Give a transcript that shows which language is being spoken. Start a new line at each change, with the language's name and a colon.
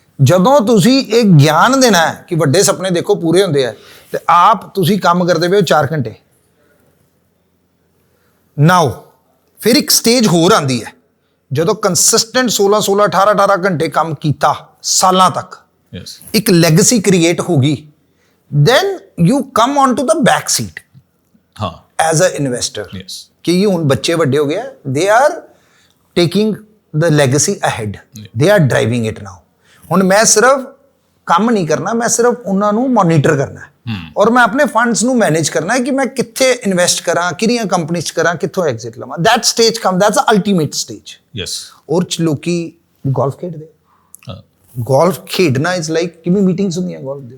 Punjabi: ਜਦੋਂ ਤੁਸੀਂ ਇਹ ਗਿਆਨ ਦੇਣਾ ਹੈ ਕਿ ਵੱਡੇ ਸੁਪਨੇ ਦੇਖੋ ਪੂਰੇ ਹੁੰਦੇ ਆ, ਤੇ ਆਪ ਤੁਸੀਂ ਕੰਮ ਕਰਦੇ ਪਏ ਹੋ 4 ਘੰਟੇ। ਨਾਓ ਫਿਰ ਇੱਕ ਸਟੇਜ ਹੋਰ ਆਂਦੀ ਹੈ, ਜਦੋਂ ਕੰਸਿਸਟੈਂਟ 16 18 ਘੰਟੇ ਕੰਮ ਕੀਤਾ ਸਾਲਾਂ ਤੱਕ,
English: Yes.
Punjabi: ਇੱਕ ਲੈਗੇਸੀ ਕ੍ਰੀਏਟ ਹੋਗੀ,
English: then you come on to the back seat
Punjabi: ਹਾਂ।
English: as a investor। Yes.
Punjabi: ਕਿ ਇਹ ਹੁਣ ਬੱਚੇ ਵੱਡੇ ਹੋ ਗਏ,
English: they are taking the legacy ahead, they are driving it now।
Punjabi: ਹੁਣ ਮੈਂ ਸਿਰਫ ਕੰਮ ਨਹੀਂ ਕਰਨਾ, ਮੈਂ ਸਿਰਫ ਉਹਨਾਂ ਨੂੰ ਮੋਨੀਟਰ ਕਰਨਾ ਹੈ, ਔਰ ਮੈਂ ਆਪਣੇ ਫੰਡਸ ਨੂੰ ਮੈਨੇਜ ਕਰਨਾ ਹੈ ਕਿ ਮੈਂ ਕਿੱਥੇ ਇਨਵੈਸਟ ਕਰਾਂ, ਕਿਹੜੀਆਂ ਕੰਪਨੀਆਂ 'ਚ ਕਰਾਂ, ਕਿੱਥੋਂ ਐਗਜ਼ਿਟ ਲਵਾਂ।
English: That stage come, that's a ultimate stage. Yes.
Punjabi: ਔਰ ਲੋਕੀ ਗੋਲਫ ਖੇਡਦੇ, ਹਾਂ। ਗੋਲਫ ਖੇਡਣਾ ਇਜ਼ ਲਾਈਕ ਕਿਵੇਂ ਮੀਟਿੰਗਸ ਹੁੰਦੀਆਂ ਗੋਲਫ ਦੀ।